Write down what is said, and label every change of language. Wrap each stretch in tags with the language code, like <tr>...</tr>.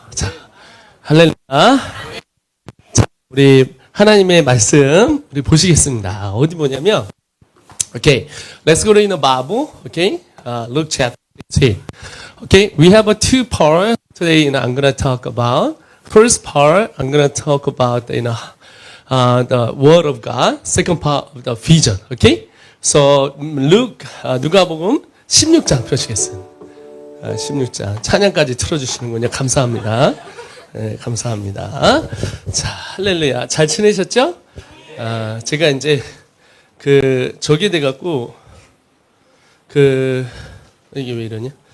<ko>자, 할렐루야. 자, 우리 하나님의 말씀 우리 보시겠습니다. 어디 보냐면,</ko> <en>okay, let's go to the Bible. Okay, Luke chapter 3. Okay, we have a two part today. I'm gonna talk about first part. I'm gonna talk about the Word of God. Second part of the vision. Okay, so</en> <ko>Luke 누가복음 16장 펴시겠습니다. 16장 찬양까지 틀어주시는군요. 감사합니다. 네, 감사합니다. 자, 할렐루야. 잘 지내셨죠? 제가 이제, 저게 돼갖고, 이게 왜 이러냐?</ko>